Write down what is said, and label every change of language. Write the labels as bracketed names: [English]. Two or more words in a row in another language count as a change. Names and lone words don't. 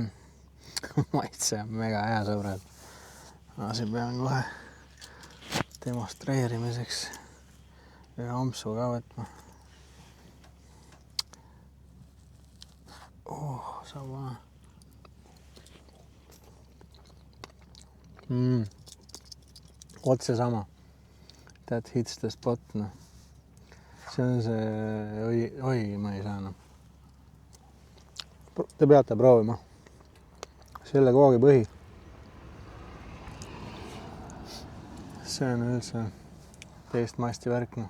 [Estonian] Maitse on mega hea, sõbrad. Ma siin pean kohe demonstreerimiseks ühe ampsu ka võtma. Saab vaja. Otse sama. [English] That hits the spot, no. [Estonian] See on see, oi, ma ei saa enam. Te peate proovima. Selle koogi põhi. See on üldse teist masti värk, no.